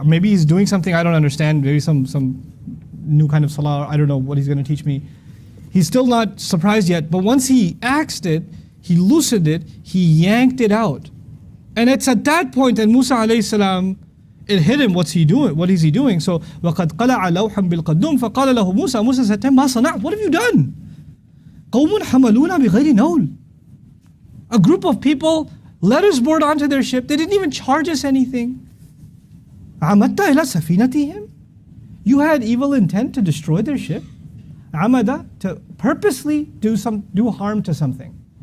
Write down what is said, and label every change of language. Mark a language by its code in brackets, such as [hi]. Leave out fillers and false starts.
[en] Maybe he's doing something I don't understand, maybe some new kind of salah, I don't know what he's going to teach me. He's still not surprised yet, but once he axed it, he loosened it, he yanked it out. And it's at that point that Musa alayhi salam, it hit him, what's he doing? What is he doing? [ar] So, وَقَدْ قَلَعَ لَوْحًا بِالْقَدُّمْ فَقَالَ لَهُ Musa. [en] Musa said to him, [ar] مَا صَنَعْتَ? [en] What have you done? [ar] قَوْمٌ حَمَلُونَ بِغَيْرِ نَوْلٍ. [en] A group of people led us board onto their ship. They didn't even charge us anything. [ar] عَمَدْتَ إِلَى سَفِينَتِهِمْ. [en] You had evil intent to destroy their ship. عَمَدَ, to purposely do harm to something.